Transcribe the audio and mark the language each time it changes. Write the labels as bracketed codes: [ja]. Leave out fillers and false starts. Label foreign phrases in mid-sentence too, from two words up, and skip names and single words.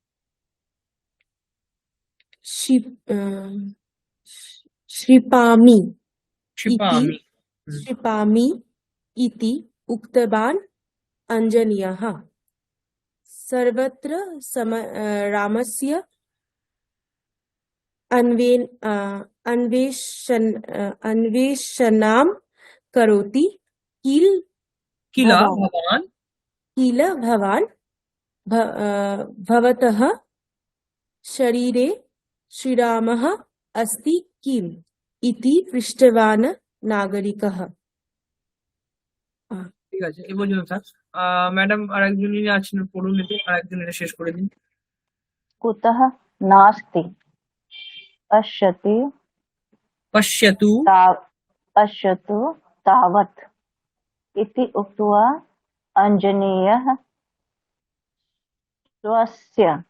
[sa] क्षिपामि इति उक्तवान् अञ्जनेयः सर्वत्र रामस्य अन्वेषणां करोति किल भवान् भवतः शरीरे श्रीरामः अस्ति किम् इति पृष्टवान् नागरिकः [bn] ঠিক আছে এই পর্যন্ত থাক ম্যাডাম আরেকজন যিনি আছেন পড়ুন এতে আরেকজন এটা শেষ করে দিন [sa] कुतः नास्ति पश्यतु पश्यतु तावत् इति उक्त्वा अञ्जनेयः स्वस्य